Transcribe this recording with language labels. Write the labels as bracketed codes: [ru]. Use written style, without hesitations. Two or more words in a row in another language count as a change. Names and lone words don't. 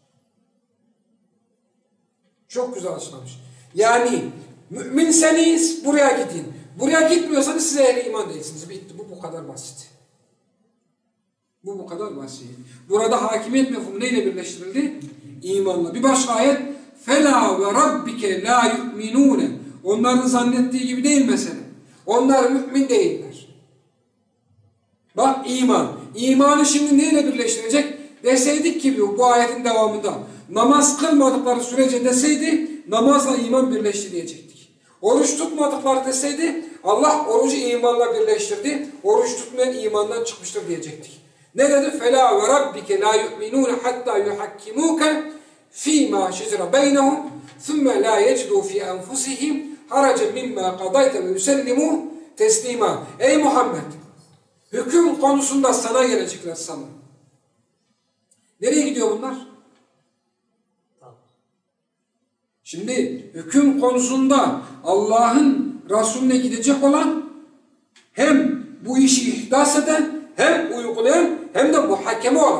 [tr] Çok güzel açıklamış. Yani müminseniz buraya gidin. Buraya gitmiyorsanız size ehli iman değilsiniz. Bitti. Bu kadar basit. Bu kadar basit. Burada hakimiyet mefhumu neyle birleştirildi? İmanla. Bir başka ayet [ar] فَلَا وَرَبِّكَ لَا يُؤْمِنُونَ [tr] Onların zannettiği gibi değil mesele. Onlar mümin değiller. Bak iman. İmanı şimdi neyle birleştirecek? Deseydik ki bu ayetin devamında namaz kılmadıkları sürece deseydi namazla iman birleşti diyecektik. Oruç tutmadıkları deseydi Allah orucu imanla birleştirdi. Oruç tutmayan imandan çıkmıştır diyecektik. Ne dedi? [ar] فَلَا وَرَبِّكَ لَا يُؤْمِنُونَ حَتَّى يُحَكِّمُوكَ ف۪ي مَا شَجَرَ بَيْنَهُمْ ثُمَّ لَا يَجِدُوا ف۪ي أَنْفُسِهِمْ حَرَجًا مِمَّا قَضَيْتَ وَيُسَلِّمُوا تَسْلِيمًا. [tr] Ey Muhammed! Hüküm konusunda sana gelecekler sana. Nereye gidiyor bunlar? Şimdi hüküm konusunda Allah'ın Resulüne gidecek olan hem bu işi ihdas eden, hem uygulayan, hem de muhakeme olan.